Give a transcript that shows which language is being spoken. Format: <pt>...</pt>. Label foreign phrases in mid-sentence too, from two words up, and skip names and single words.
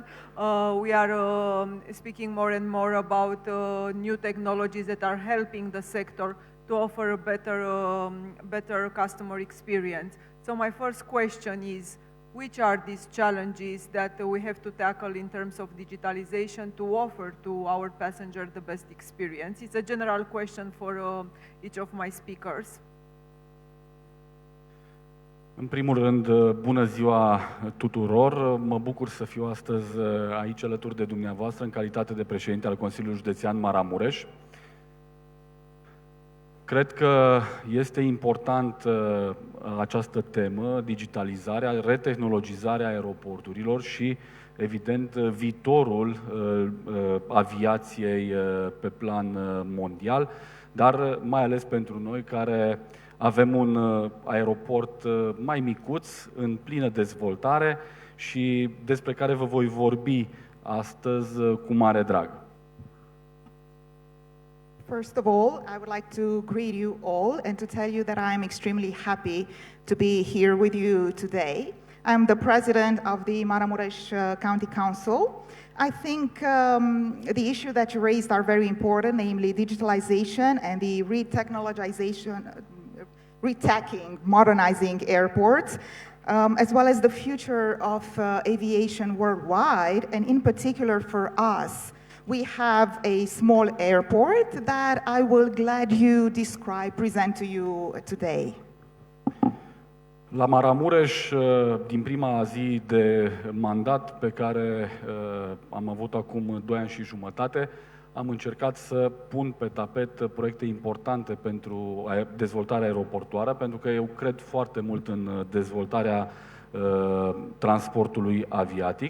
<en>We are speaking more and more about new technologies that are helping the sector to offer a better customer experience. So my first question is, which are these challenges that we have to tackle in terms of digitalization to offer to our passenger the best experience? It's a general question for each of my speakers.</en> <ro>În primul rând, bună ziua tuturor! Mă bucur să fiu astăzi aici alături de dumneavoastră în calitate de președinte al Consiliului Județean Maramureș. Cred că este important această temă, digitalizarea, retehnologizarea aeroporturilor și, evident, viitorul aviației pe plan mondial, dar mai ales pentru noi care avem un aeroport mai micuț, în plină dezvoltare și despre care vă voi vorbi astăzi cu mare drag.</ro> <en>First of all, I would like to greet you all and to tell you that I am extremely happy to be here with you today. I'm the president of the Maramuresh County Council. I think the issue that you raised are very important, namely digitalization and the retacking, modernizing airports, as well as the future of aviation worldwide, and in particular for us. We have a small airport that I will gladly present to you today.</en> <ro>La Maramureș, din prima zi de mandat pe care am avut acum 2 ani și jumătate, am încercat să pun pe tapet proiecte importante pentru dezvoltarea aeroportoară, pentru că eu cred foarte mult în dezvoltarea transportului aviatic.</ro>